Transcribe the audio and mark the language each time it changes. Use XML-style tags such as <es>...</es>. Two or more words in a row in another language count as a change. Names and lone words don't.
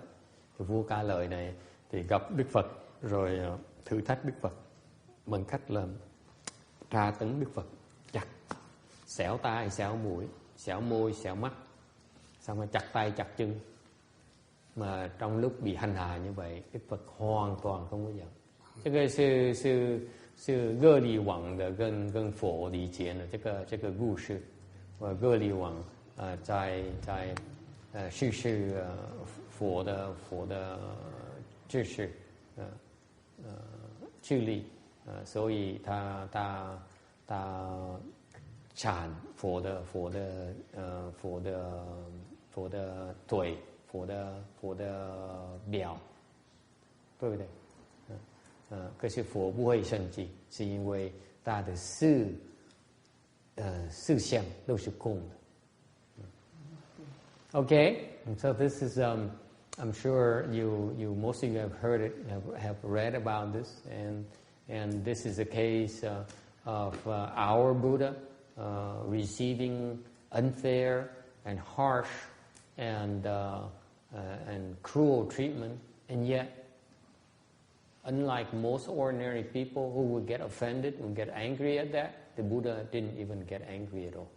<vi>Thì vua Ca Lợi này thì gặp Đức Phật rồi thử thách Đức Phật bằng cách là tra tấn Đức Phật, chặt xẻo tai, xẻo mũi, xẻo môi, xẻo mắt, xong rồi chặt tay chặt chân. Mà trong lúc bị hành hạ như vậy, Đức Phật hoàn toàn không có giận.</vi> <zh>Cái 是恶力王的跟佛理解呢这个故事，恶力王在试试佛的知识智力所以他铲佛的腿，佛的表，对不对？可是佛不会生气，是因为他的四相都是空的。</zh> <en>Okay, so this is I'm sure you most of you have heard it, have read about this, and this is a case of our Buddha receiving unfair and harsh and cruel treatment, and yet, unlike most ordinary people who would get offended, would get angry at that, the Buddha didn't even get angry at all.</en>